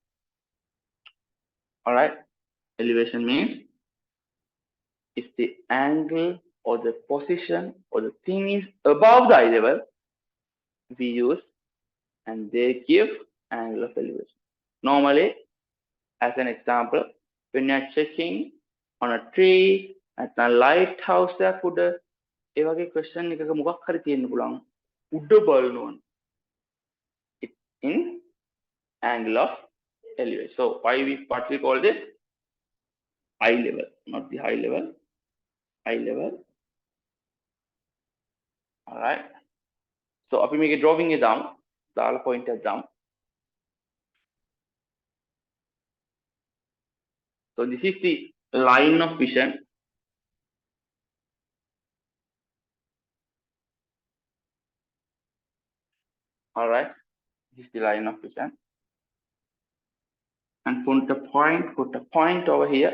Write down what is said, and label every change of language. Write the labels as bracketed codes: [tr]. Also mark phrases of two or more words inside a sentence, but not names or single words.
[en] All right, elevation means if the angle or the position or the thing is above the eye level, we use and they give angle of elevation. Normally, as an example, when you are checking on a tree [si] නැත්නම් light house එකක් උඩ ඒ වගේ question එකක මොකක් හරි තියෙන්න පුළුවන් උඩ බලනවා [en] in angle of elevation. So what we call this eye level, not the high level, eye level. All right. So [si] අපි මේකේ drawing එක දාමු. දාලා point එකක් දාමු. [en] So this is the line of vision. All right. This is the line of vision. And put a point over here.